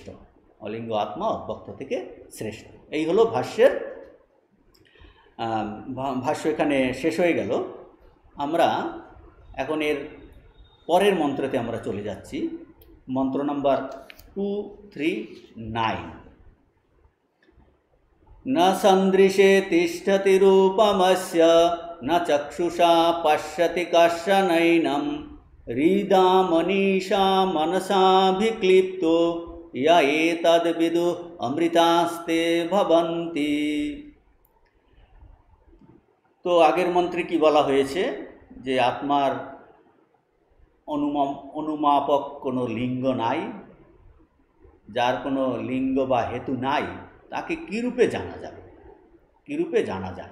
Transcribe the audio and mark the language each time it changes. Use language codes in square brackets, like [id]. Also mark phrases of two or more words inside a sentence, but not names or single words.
[bn] অলিঙ্গ আত্মা অব্যক্ত থেকে শ্রেষ্ঠ। এই হলো ভাষ্যের ভাষ্য এখানে শেষ হয়ে গেল। আমরা এখন এর পরের মন্ত্রতে আমরা চলে যাচ্ছি। মন্ত্র নাম্বার 239। [sa] न सन्दृशे तिष्ठति रूपमस्य न चक्षुषा पश्यति कश्चनैनं हृदा मनीषा मनसाभिक्लिप्तो य एतद्विदुः अमृतास्ते भवन्ति। [bn] তো আগের মন্ত্রে কি বলা হয়েছে যে আত্মার অনুমাপক কোনো লিঙ্গ নাই, যার কোনো লিঙ্গ বা হেতু নাই, তাকে কীরূপে জানা যাবে, কীরূপে জানা যায়।